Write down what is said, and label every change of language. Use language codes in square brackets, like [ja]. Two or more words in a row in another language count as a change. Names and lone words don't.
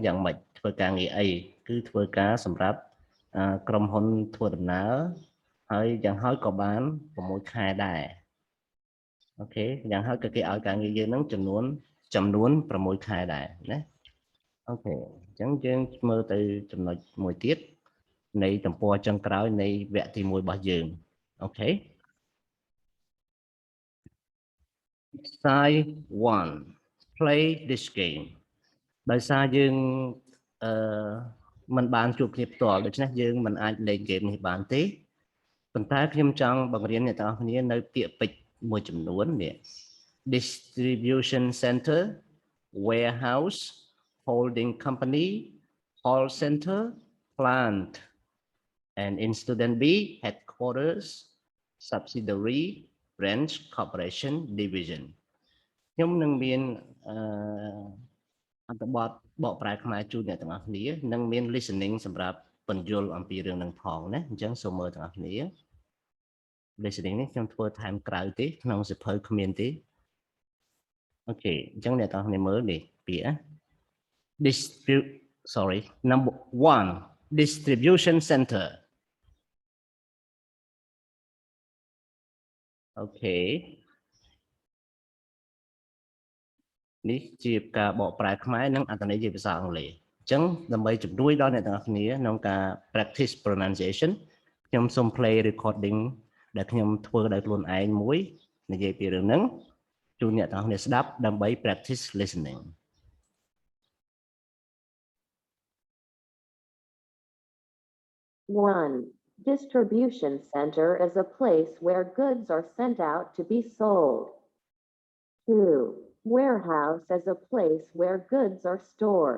[km] យ៉ាងម៉េចធ្វើការងារអីគឺធ្វើការសម្រាប់ក្រុមហ៊ុនធ្វើដំណើរហើយយ៉ាងហោចក៏បាន6ខែដែរអូខេយ៉ាងហោចក៏គេឲ្យការងារយើងនឹងចំនួន6ខែដែរណាអូខេអញ្ចឹងយើងមើលទៅចំណុចមួយទៀតនៃទំព័រចុងក្រោយនៃវគ្គទី1របស់យើងអូខេ [en] Exercise 1 play this game [km] ដោយសារយើងមិនបានជួបគ្នាផ្ទាល់ដូច្នេះ យើងមិនអាចលេង game នេះបានទេប៉ុន្តែខ្ញុំចង់បង្រៀនអ្នកទាំងអស់គ្នានៅពាក្យពេចន៍មួយចំនួននេះ [en] distribution center warehouse holding company call center plant and in student B headquarters subsidiary branch corporation division [km] ខ្ញុំនឹងមាន អត្ថបទបកប្រែខ្មែរជូនអ្នកទាំងអស់គ្នានិងមាន listening សម្រាប់បញ្យល់អំពីរឿងនឹងផងណាអញ្ចឹងសូមមើលទាំងអស់គ្នា listening នេះខ្ញុំធ្វើថែមក្រៅទេក្នុងសៀវភៅគ្មានទេអូខេអញ្ចឹងអ្នកទាំងអស់គ្នាមើលនេះពាក្យ [en] number 1 distribution center [km] អូខេនេះជាការបកប្រែខ្មែរនិងអត្ថន័យជាភាសាអង់គ្លេសអញ្ចឹងដើម្បីជំនួយដល់អ្នកទាំងអស់គ្នាក្នុងការ [en] practice pronunciation [km] ខ្ញុំសូម [en] play recording [km] ដែលខ្ញុំធ្វើដោយខ្លួនឯងមួយនិយាយពីរឿងហ្នឹងជូនអ្នកទាំងអស់គ្នាស្ដាប់ដើម្បី [en] practice listening One, distribution center is a place where goods are sent out to be sold. 2, warehouse is a place where goods are stored.